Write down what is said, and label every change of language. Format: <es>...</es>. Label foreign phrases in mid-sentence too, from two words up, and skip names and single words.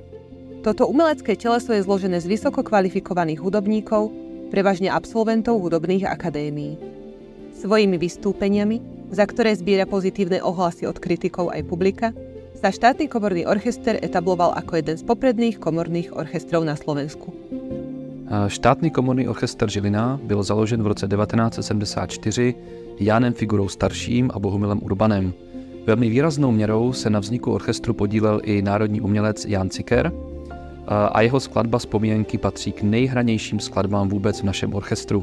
<sk>Toto umelecké teleso je zložené z vysoko kvalifikovaných hudobníkov, prevažne absolventov hudobných akadémií. Svojimi vystúpeniami, za ktoré zbiera pozitívne ohlasy od kritikov aj publika, sa štátny komorný orchester etabloval ako jeden z popredných komorných orchestrov na Slovensku.</sk> <cs>Štátny komorný orchester Žilina byl založen v roce 1974 Jánem Figurou starším a Bohumilem Urbanem. Velmi výraznou měrou se na vzniku orchestru podílel i národní umělec Jan Ciker a jeho skladba Vzpomínky patří k nejhranějším skladbám vůbec v našem orchestru.</cs>